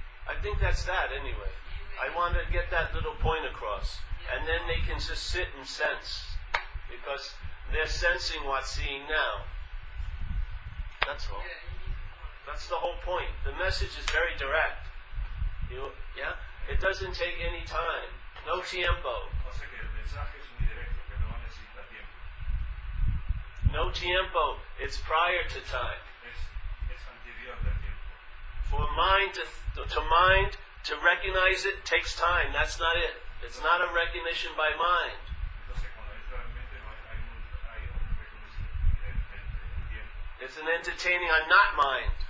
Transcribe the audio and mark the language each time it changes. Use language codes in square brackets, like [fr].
[en] I think that's that anyway. I want to get that little point across. And then they can just sit and sense. Because they're sensing what's seeing now. That's all. That's the whole point. The message is very direct. Yeah? It doesn't take any time. [es] No tiempo. O sea que el mensaje es muy directo, que no necesita tiempo. No tiempo. [en] It's prior to time. [es] Es anterior del tiempo. [en] For mind to recognize it takes time. That's not it. It's not a recognition by mind. [es] Entonces, cuando entra en mente, hay un reconocimiento del tiempo. [en] It's an entertaining on not mind.